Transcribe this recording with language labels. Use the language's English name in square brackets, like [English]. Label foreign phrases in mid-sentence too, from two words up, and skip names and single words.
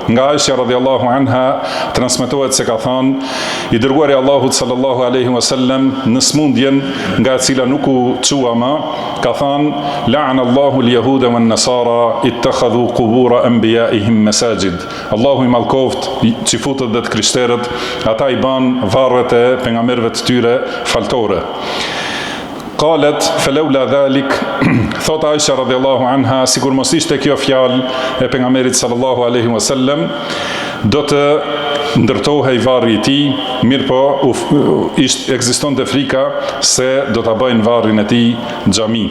[Albanian] Nga Aisha [Arabic] رضي الله عنها [Albanian] transmetohet se ka thënë i dërguari i Allahut [Arabic] صلى الله عليه وسلم [Albanian] në smundjen nga e cila nuk u çua më, ka thënë [Arabic] لعن الله اليهود والنصارى اتخذوا قبور أنبيائهم مساجد. [Albanian] Allahu i mallkoft çifutët dhe të krishterët, ata i bën varret e pejgamberëve të tyre faltore. [Arabic] قالت فلولا ذلك, [Albanian] thot Aisha [Arabic] رضي الله عنها, [Albanian] sikur mos ishte kjo fjalë e pejgamberit [Arabic] صلى الله عليه وسلم, [Albanian] do të ndërtohej varri i tij, mirë po ekzistonte frika se do ta bëjnë varrin e tij xhami.